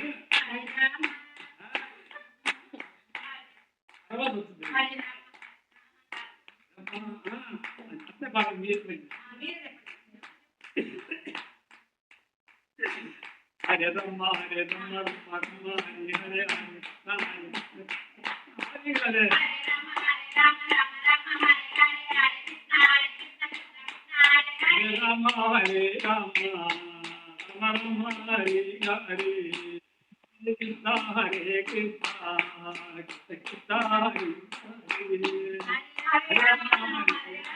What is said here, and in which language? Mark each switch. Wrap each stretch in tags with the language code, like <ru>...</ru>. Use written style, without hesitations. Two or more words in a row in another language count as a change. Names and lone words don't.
<te>అంతే బాగా మీరు</te> <sa>హరే రమ్మ హరే రమ్మ రమ్మ రమ్మ హరే హరే హరే హరే హరే హరే రామ హరే రామ రామ రామ హరే హరే కృష్ణ హరే కృష్ణ కృష్ణ కృష్ణ హరే హరే హరే రామ హరే</sa>